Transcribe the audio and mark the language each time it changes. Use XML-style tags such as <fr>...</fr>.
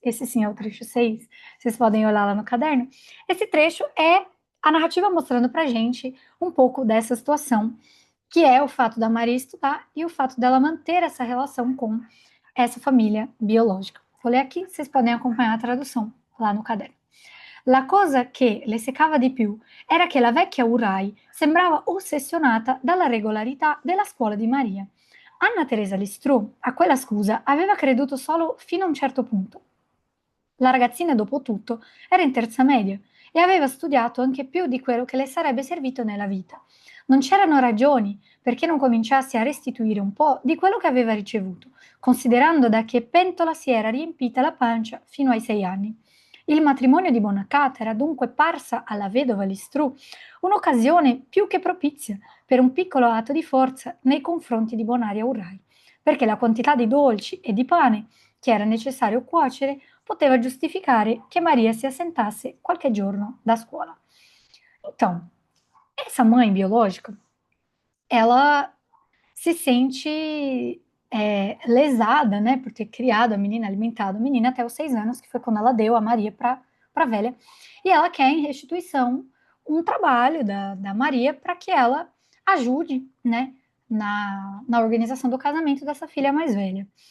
<pt>Esse sim é o trecho 6. Vocês podem olhar lá no caderno. Esse trecho é a narrativa mostrando pra gente um pouco dessa situação, que é o fato da Maria estudar e o fato dela manter essa relação com essa família biológica. Vou ler aqui, vocês podem acompanhar a tradução lá no caderno.</pt> <it>La cosa che le seccava di più era che la vecchia Urai sembrava ossessionata dalla regolarità della scuola di Maria. Anna Teresa Listrù a quella scusa aveva creduto solo fino a un certo punto. La ragazzina, dopo tutto, era in terza media e aveva studiato anche più di quello che le sarebbe servito nella vita. Non c'erano ragioni perché non cominciasse a restituire un po' di quello che aveva ricevuto, considerando da che pentola si era riempita la pancia fino ai 6 anni. Il matrimonio di Bonacata era dunque parsa alla vedova Listrù un'occasione più che propizia per un piccolo atto di forza nei confronti di Bonaria Urrai, perché la quantità di dolci e di pane che era necessario cuocere poteva giustificare che Maria si assentasse qualche giorno da scuola.</it> <pt>Então, essa mãe biológica, ela se sente lesada, né, por ter criado a menina, alimentado a menina até os 6 anos, que foi quando ela deu a Maria para a velha, e ela quer em restituição um trabalho da Maria para que ela ajude, né, na organização do casamento dessa filha mais velha.</pt>